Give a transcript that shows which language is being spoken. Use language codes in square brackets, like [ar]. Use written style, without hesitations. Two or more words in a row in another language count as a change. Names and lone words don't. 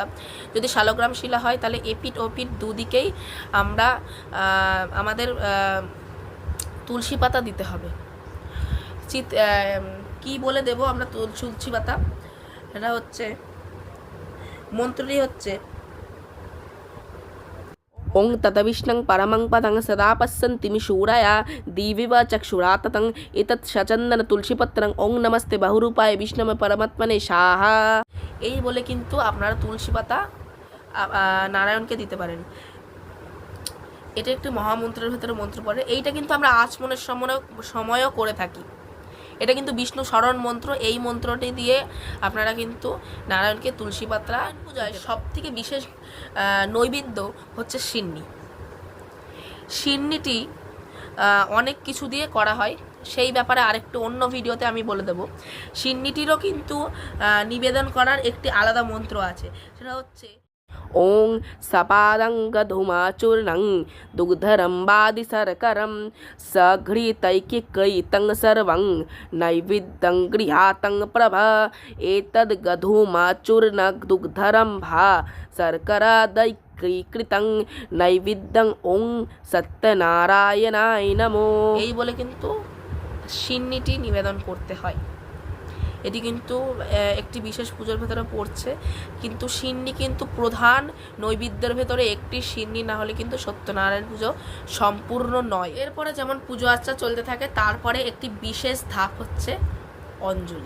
[bn] যদি শালগ্রাম শিলা হয় তাহলে এপিঠ ও পিঠ দুদিকেই আমরা আমাদের তুলসী পাতা দিতে হবে। কি বলে দেব আমরা তুলসী পাতা? এটা হচ্ছে মন্ত্রটি হচ্ছে [sa] ओं ततविष्णं परमं पदं सदा पश्यन्ति शूराया दिविव चक्षुरा ततं एतत् सचन्दन तुलसीपत्रं ओं नमस्ते बहुरूपाय विष्णवे परमात्मने स्वाहा। [bn] এই বলে কিন্তু আপনারা তুলসী পাতা নারায়ণকে দিতে পারেন। এটা একটি মহামন্ত্রের ভেতরে মন্ত্র পড়ে। এইটা কিন্তু আমরা আচমনের সময়ও করে থাকি। এটা কিন্তু বিষ্ণু স্মরণ মন্ত্র। এই মন্ত্রটি দিয়ে আপনারা কিন্তু নারায়ণকে তুলসী পাতা পূজায় সব থেকে বিশেষ নৈবেদ্য হচ্ছে সিন্নি। সিন্নিটি অনেক কিছু দিয়ে করা হয়, সেই ব্যাপারে আরেকটু অন্য ভিডিওতে আমি বলে দেব। সিন্নিটিরও কিন্তু নিবেদন করার একটি আলাদা মন্ত্র আছে, সেটা হচ্ছে [sa] ओं सपादङ्गधूमाचूर्णं दुग्धरम्बादिशर्करं सघृतैकिकैतं सर्वं नैवेद्यं गृहातं प्रभ एतद्गधूमाचूर्णदुग्धरम्भा शर्करादैकीकृतं नैवेद्यं ओं सत्यनारायणाय नमो। [bn] এই বলে কিন্তু সিন্নিটি নিবেদন করতে হয়। এটি কিন্তু একটি বিশেষ পুজোর ভেতরে পড়ছে, কিন্তু সিন্নি কিন্তু প্রধান নৈবেদ্যের ভেতরে একটি। সিন্নি না হলে কিন্তু সত্যনারায়ণ পুজো সম্পূর্ণ নয়। এরপরে যেমন পুজো আর্চা চলতে থাকে, তারপরে একটি বিশেষ ধাপ হচ্ছে অঞ্জলি।